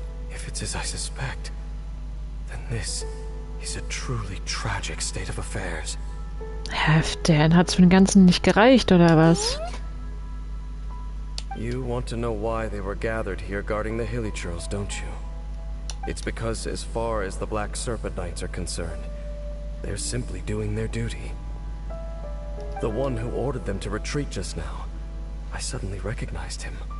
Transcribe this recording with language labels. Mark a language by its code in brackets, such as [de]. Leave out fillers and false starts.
[en] If it's as I suspect, then this is a truly tragic state of affairs. [de] Halfdan, hat's für den Ganzen nicht gereicht, oder was? [en] You want to know why they were gathered here guarding the Hilichurls, don't you? It's because as far as the Black Serpent Knights are concerned, they're simply doing their duty. The one who ordered them to retreat just now, I suddenly recognized him.